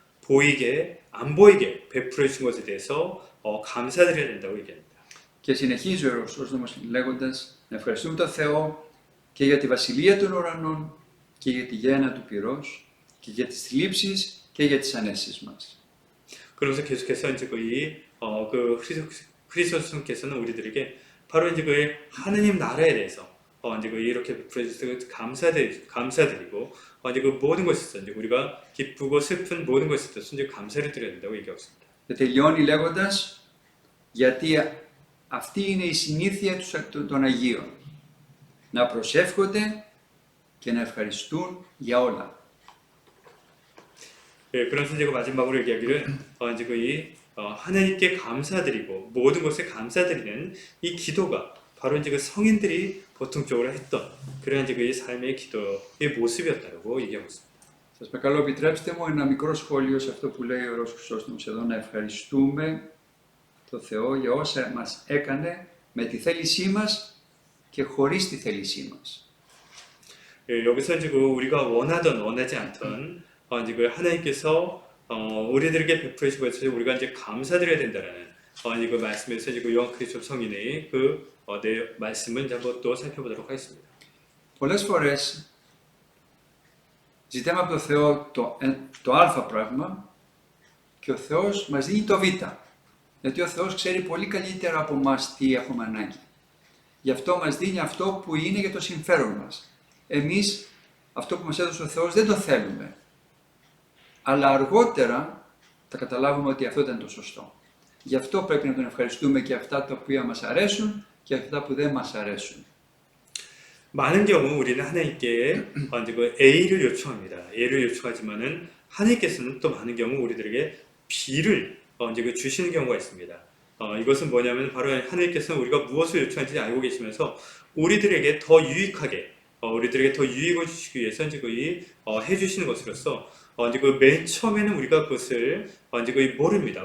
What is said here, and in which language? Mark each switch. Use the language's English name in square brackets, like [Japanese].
[Korean] 보이게 안 보이게 베풀어 주신 것에 대해서 감사드려야 된다고 얘기합니다. [Greek] Και συνεχίζει ο Ιερός Χρυσόστομος λέγοντας να ευχαριστούμε τον Θεό και για τη βασιλεία των ουρανών και για τη γέννα του πυρός και για τις θλίψεις και για τις ανέσεις μας. [Korean] 그러면서 계속해서 이제 그 크리스토스께서는 우리들에게 바로 이제 그 하느님 나라에 대해서 이제 이렇게 베풀어 주셔서 감사드리고 이제 그 모든 것에서 이제 우리가 기쁘고 슬픈 모든 것에 대해서 이제 감사를 드려야 된다고 얘기하고 있습니다. [Greek] Και τελειώνει λέγοντας γιατί αυτή είναι η συνήθεια των Αγίων. Να προσεύχονται και να ευχαριστούν για όλα. [Korean] 예, 그래서 이제 마지막으로 얘기하기를 이제 하나님께 감사드리고 모든 것에 감사드리는 이 기도가 바로 이제 그 성인들이 보통적으로 했던 그런 이제 그 삶의 기도의 모습이었다고 얘기하고 있습니다. [Greek] Σας παρακαλώ, επιτρέψτε μου ένα μικρό σχόλιο σε αυτό που λέει ο Ιερός Χρυσόστομος εδώ, να ευχαριστούμε το Θεό για όσα μας έκανε με τη θέλησή μας και χωρίς τη θέλησή μας. [Korean] 예, 여기서 이제 우리가 원하든 원하지 않든 이제 하나님께서 우리들에게 베풀어 주신 것에 우리가 이제 감사드려야 된다라는 이제 그 말씀에서 이제 요한 그리스도 성인의 내 말씀을 이제 한번 또 살펴보도록 하겠습니다. [Greek] Πολλές φορές ζητάμε από το Θεό το α πράγμα και ο Θεός μας δίνει το β. Γιατί ο Θεός ξέρει πολύ καλύτερα από μας τι έχουμε ανάγκη. Γι' αυτό μας δίνει αυτό που είναι για το συμφέρον μας. Εμείς αυτό που μας έδωσε ο Θεός δεν το θέλουμε. Αλλά αργότερα θα καταλάβουμε ότι αυτό ήταν το σωστό. Γι' αυτό πρέπει να τον ευχαριστούμε και αυτά τα οποία μας αρέσουν και αυτά που δεν μας αρέσουν. [Korean] 많은 경우 우리는 하나님께 이제 그 A를 요청합니다. A를 요청하지만은 하나님께서는 또 많은 경우 우리들에게 B를 이제 그 주시는 경우가 있습니다. 이것은 뭐냐면 바로 하나님께서는 우리가 무엇을 요청하는지 알고 계시면서 우리들에게 더 유익하게 우리들에게 더 유익을 주시기 위해서 이제 해주시는 것으로서 이제 맨 처음에는 우리가 그것을 이제 모릅니다.